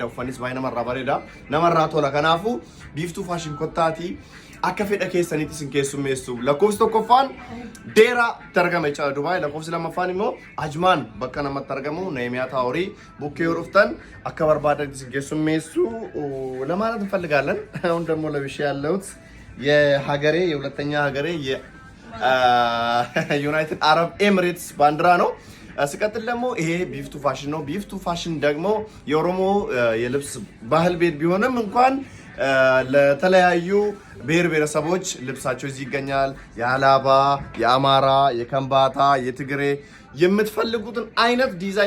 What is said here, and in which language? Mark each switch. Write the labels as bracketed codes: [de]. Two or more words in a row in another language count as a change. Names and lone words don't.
[om] Uffannis baay'ee namarraa bareeda. Namarraa tola. Kanaafuu biiftuu faashin kottaati akka fedha keessanitti isin keessummeessu. Lakkoofsi tokkoffaan Deeraa targama jechaadha Dubaay. Lakkoofsi lammaffaan immoo Ajmaan bakka namatti argamu Neemiyaa Taaworii bukkee yoo dhuftan akka barbaadan isin keessummeessu. [am] ለማለት እንፈልጋለን። አሁን ደግሞ ለብሼ ያለሁት የሀገሬ የሁለተኛ ሀገሬ የዩናይትድ አረብ ኤሚሬትስ ባንዲራ ነው። ሲቀጥል ደግሞ ይሄ ቢፍቱ ፋሽን ነው። ቢፍቱ ፋሽን ደግሞ የኦሮሞ የልብስ ባህል ቤት ቢሆንም እንኳን ለተለያዩ ብሔር ብሔረሰቦች ልብሳቸው እዚህ ይገኛል። የአላባ፣ የአማራ፣ የከምባታ፣ የትግሬ የምትፈልጉትን አይነት ዲዛይን